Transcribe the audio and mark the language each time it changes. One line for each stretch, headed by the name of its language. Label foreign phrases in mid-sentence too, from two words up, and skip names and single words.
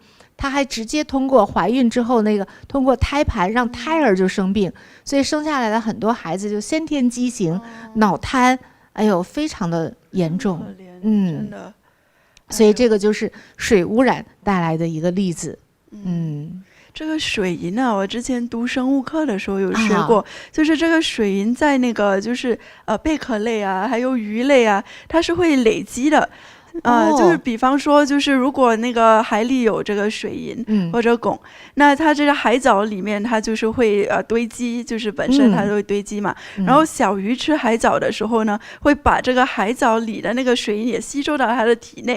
Chinese: 她還直接通過懷孕之後通過胎盤讓胎兒就生病，所以生下來的很多孩子就先天畸形、腦癱，哎呦，非常的嚴重。真的。所以這個就是水污染帶來的一個例子。這個水銀呢，我之前讀生物課的時候有學過，就是這個水銀在那個就是貝殼類啊，還有魚類啊，它是會累積的。就是比方說，就是如果那個海裡有這個水銀或者汞，那它這個海藻裡面它就是會堆積，就是本身它都會堆積嘛。然後小魚吃海藻的時候呢，會把這個海藻裡的那個水銀也吸收到它的體內，